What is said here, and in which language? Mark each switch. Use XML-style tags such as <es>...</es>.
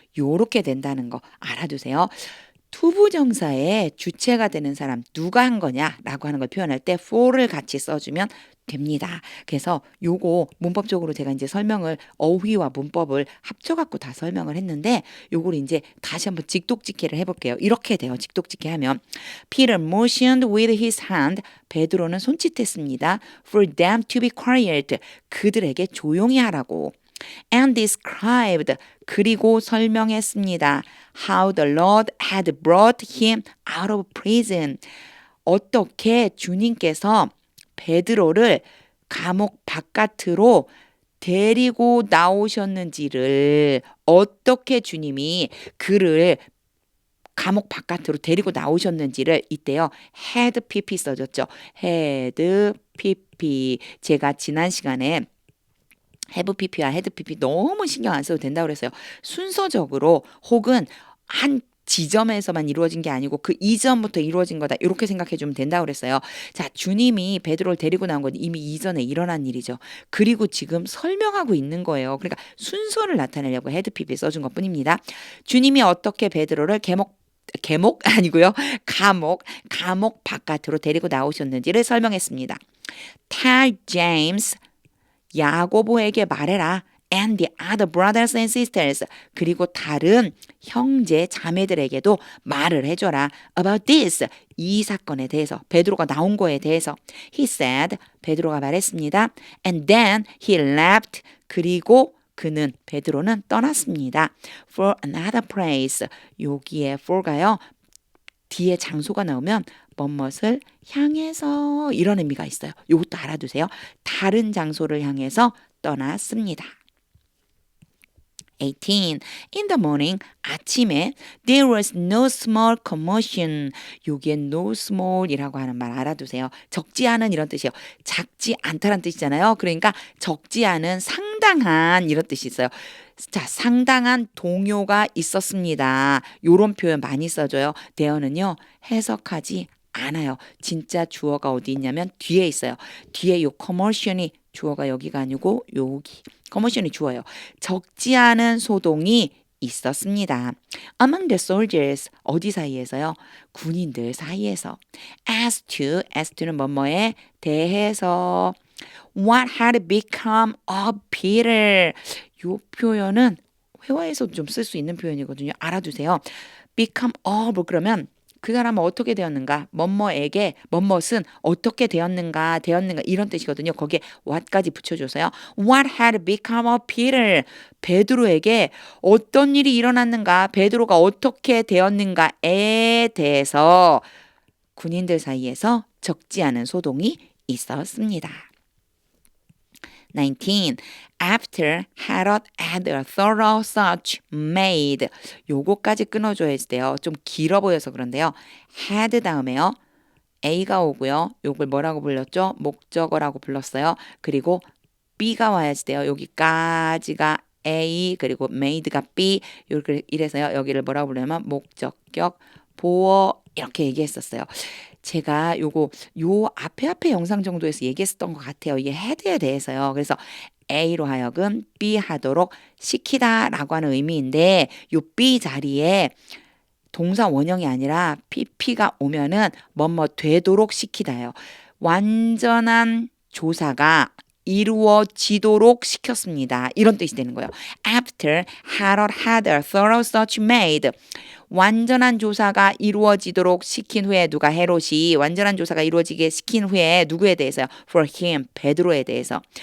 <ko>요렇게 된다는 거 알아두세요. 투부정사의 주체가 되는 사람 누가 한 거냐라고 하는 걸 표현할 때 for를 같이 써주면 됩니다. 그래서 요거 문법적으로 제가 이제 설명을 어휘와 문법을 합쳐갖고 다 설명을 했는데 요걸 이제 다시 한번 직독직해를 해볼게요. 이렇게 돼요. 직독직해 하면</ko> <en>Peter motioned with his hand.</en> <ko>베드로는 손짓했습니다.</ko> <en>For them to be quiet.</en> <ko>그들에게 조용히 하라고.</ko> <en>And described</en> <ko>그리고 설명했습니다.</ko> <en>How the Lord had brought him out of prison.</en> <ko>어떻게 주님께서 베드로를 감옥 바깥으로 데리고 나오셨는지를 어떻게 주님이 그를 감옥 바깥으로 데리고 나오셨는지를 이때요.</ko> <en>had pp</en> <ko>써줬죠. had pp 제가 지난 시간에 have pp와 had pp 너무 신경 안 써도 된다고 그랬어요. 순서적으로 혹은 한 지점에서만 이루어진 게 아니고 그 이전부터 이루어진 거다 이렇게 생각해 주면 된다고 그랬어요. 자, 주님이 베드로를 데리고 나온 건 이미 이전에 일어난 일이죠. 그리고 지금 설명하고 있는 거예요. 그러니까 순서를 나타내려고 had pp 써준 것뿐입니다. 주님이 어떻게 베드로를 감옥 아니고요. 감옥 바깥으로 데리고 나오셨는지를 설명했습니다.</ko> <en>Tell James</en> <ko>야고보에게 말해라.</ko> <en>And the other brothers and sisters.</en> <ko>그리고 다른 형제 자매들에게도 말을 해줘라.</ko> <en>About this.</en> <ko>이 사건에 대해서. 베드로가 나온 거에 대해서.</ko> <en>He said.</en> <ko>베드로가 말했습니다.</ko> <en>And then he left.</en> <ko>그리고 그는 베드로는 떠났습니다.</ko> <en>For another place.</en> <ko>여기에 for가요. 뒤에 장소가 나오면 뭐뭇을 향해서 이런 의미가 있어요. 이것도 알아두세요. 다른 장소를 향해서 떠났습니다. 18.</ko> <en>In the morning,</en> <ko>아침에</ko> <en>there was no small commotion.</en> <ko>여기에 no small이라고 하는 말 알아두세요. 적지 않은 이런 뜻이에요. 작지 않다란 뜻이잖아요. 그러니까 적지 않은 상당한 이런 뜻이 있어요. 자, 상당한 동요가 있었습니다. 요런 표현 많이 써줘요. 대어는요, 해석하지 않아요. 진짜 주어가 어디 있냐면 뒤에 있어요. 뒤에 요 commotion이 주어가 여기가 아니고 여기. commotion이 주어요. 적지 않은 소동이 있었습니다.</ko> <en>Among the soldiers</en> <ko>어디 사이에서요? 군인들 사이에서.</ko> <en>as to는</en> <ko>뭐뭐에 대해서</ko> <en>what had become of Peter.</en> <ko>요 표현은 회화에서 좀 쓸 수 있는 표현이거든요. 알아두세요. become of 그러면 그 사람은 어떻게 되었는가? 뭐뭐에게 뭐뭇은 어떻게 되었는가 이런 뜻이거든요. 거기에 what까지 붙여줘서요.</ko> <en>What had become of Peter?</en> <ko>베드로에게 어떤 일이 일어났는가? 베드로가 어떻게 되었는가에 대해서 군인들 사이에서 적지 않은 소동이 있었습니다. 19.</ko> <en>After Herod had a thorough search made.</en> <ko>요거까지 끊어줘야 돼요. 좀 길어 보여서 그런데요. had 다음에요. A가 오고요. 요걸 뭐라고 불렀죠? 목적어라고 불렀어요. 그리고 B가 와야지 돼요. 여기까지가 A 그리고 made가 B 이래서요. 여기를 뭐라고 부르냐면 목적격 보어 이렇게 얘기했었어요. 제가 요 앞에 영상 정도에서 얘기했었던 것 같아요. 이게 헤드에 대해서요. 그래서 A로 하여금 B 하도록 시키다라고 하는 의미인데 요 B 자리에 동사 원형이 아니라 PP가 오면은 뭐뭐 되도록 시키다예요. 완전한 조사가 이루어지도록 시켰습니다. 이런 뜻이 되는 거예요.</ko> <en>After Herod had a thorough search made.</en> <ko>완전한 조사가 이루어지도록 시킨 후에 누가 헤롯이 완전한 조사가 이루어지게 시킨 후에 누구에 대해서요?</ko> <en>For him,</en> <ko>베드로에 대해서.</ko>